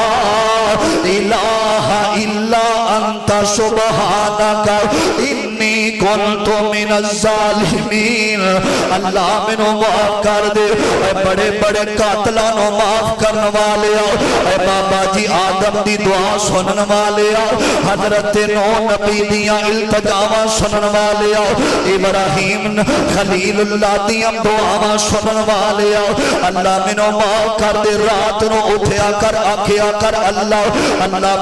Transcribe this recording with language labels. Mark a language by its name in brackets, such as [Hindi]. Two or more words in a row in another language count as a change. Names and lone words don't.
[Arabic] الہ الا انت سبحانک انی کنت من الظالمین، [Punjabi] اللہ مینوں معاف کر دے، اے بڑے بڑے قاتلاں نو معاف کرن والے اے بابا جی آدم دی دعا سنن والے حضرت نوح نبی دیاں التجاواں سنن والے ابراہیم خلیل اللہ دیاں دعاواں سنن والے اللہ مینوں معاف کر دے، رات نو اٹھیا کر آکھیا کر اللہ اللہ